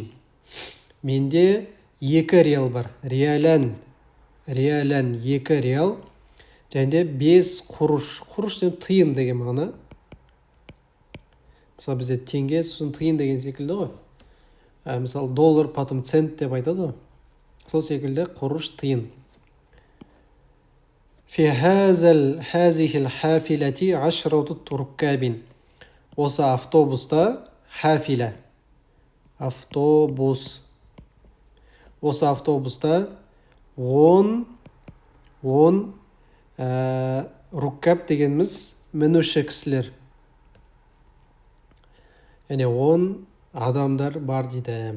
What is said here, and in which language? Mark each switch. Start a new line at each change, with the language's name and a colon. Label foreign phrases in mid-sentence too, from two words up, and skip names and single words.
Kazakh: Менде 2 реал бар. Риалан 2 реал. Және 5 құруш. Құруш деген тиын деген мағына. Мысалы бізде теңге, сосын тиын деген секілді ғой. Мысалы доллар, потом цент деп айтады ғой. Сол секілді құруш, тиын.
Arabic: في هذه الحافلة 10 ركاب.
Kazakh: Осы автобуста, хафила, автобус. Осы автобуста 10 руккаб дегеніміз мінуші кісілер. Яғни 10 адамдар бар дейді.